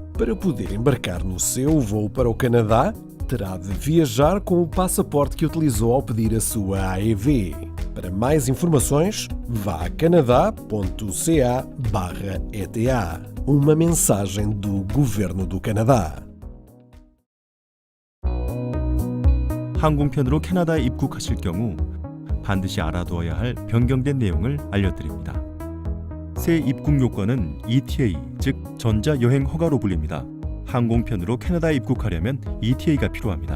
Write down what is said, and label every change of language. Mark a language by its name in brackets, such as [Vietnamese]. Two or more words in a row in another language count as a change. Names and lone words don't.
[Portuguese] Para poder embarcar no seu voo para o Canadá, terá de viajar com o passaporte que utilizou ao pedir a sua AEV. Para mais informações, vá a canadá.ca/ETA. Uma mensagem do Governo do Canadá. [Korean] 항공편으로 캐나다에 입국하실 경우 반드시 알아두어야 할 변경된 내용을 알려드립니다. 새 입국 요건은 ETA, 즉 전자여행 허가로 불립니다. 항공편으로 캐나다에 입국하려면 ETA가 필요합니다.